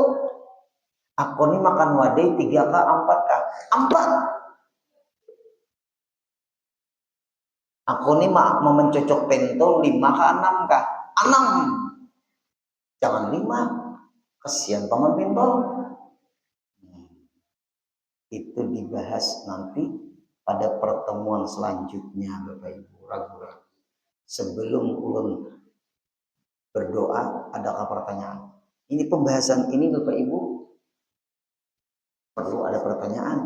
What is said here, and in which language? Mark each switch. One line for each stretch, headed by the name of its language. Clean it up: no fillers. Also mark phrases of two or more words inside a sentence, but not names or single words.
Banjar: Aku nih makan wadai 3 ke 4 ke 4. Aku nih mau mencocok pentol 5 ke 6 kah? 6. Jangan 5. Kesian paman pentol.
Indonesian: Itu dibahas nanti pada pertemuan selanjutnya Bapak Ibu. Ragu-ragu. Sebelum ulun berdoa, adakah pertanyaan? Ini pembahasan ini Bapak Ibu perlu ada pertanyaan.